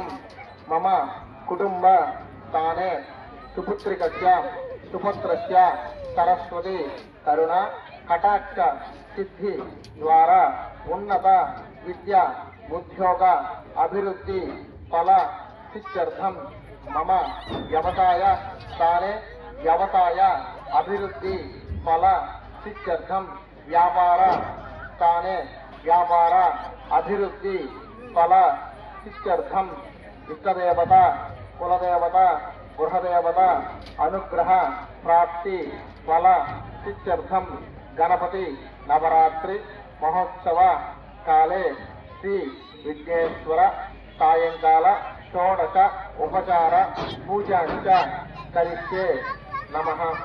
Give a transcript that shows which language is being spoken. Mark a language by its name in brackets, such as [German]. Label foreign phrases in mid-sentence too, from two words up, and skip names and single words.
[Sanskrit] मम कुटुंब स्थाने सुपुत्रिकस्य सुपुत्रस्य सरस्वती करुणा कटाक्ष सिद्धि द्वारा उन्नत विद्या उद्योग अभिवृद्धि फल सिद्ध्यर्थम మమ వ్యవసాయ స్థానే వ్యవసాయ అభివృద్ధి ఫల సిద్ధ్యర్థం వ్యాపార స్థానే వ్యాపార అభివృద్ధి ఫల సిద్ధ్యర్థం ఇష్టదేవత కులదేవత గృహదేవత అనుగ్రహ ప్రాప్తి ఫల సిద్ధ్యర్థం గణపతి నవరాత్రి మహోత్సవ కాలే శ్రీ విఘ్నేశ్వర సాయంకాల షోడశ ఉపచార పూజాంచ కరిష్యే నమః.